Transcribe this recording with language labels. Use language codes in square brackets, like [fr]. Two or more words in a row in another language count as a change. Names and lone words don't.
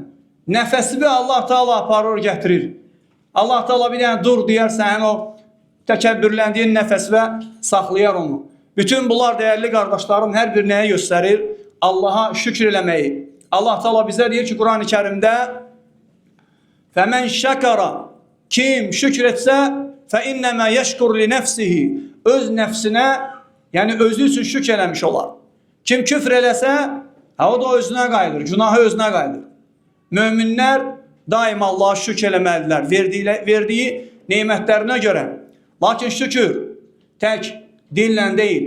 [az] Nəfəsini Allah Ta'ala aparır, gətirir. Allah Ta'ala bir dənə dur deyər, sənin o təkəbbürləndiyin nəfəsvə saxlayar onu. Bütün bunlar dəyərli qardaşlarım hər bir nəyə göstərir? Allaha şükür eləməyi. Allah Ta'ala bizə deyir ki, Quran-ı Kərimdə [ar] فَمَنْ شَكَرَ [az] kim şükür etsə [ar] فَاِنَّمَا يَشْكُرْ لِنَفْسِهِ [az] öz nəfsinə, yəni özü üçün şükür eləmiş olar. Kim küfr eləsə, o da özünə qayıdır, günahı özünə qayıdır. Möminlər daima Allah'a şükür eləməlidirlər, verdiyi neymətlərinə görə. Lakin şükür tək dillə deyil.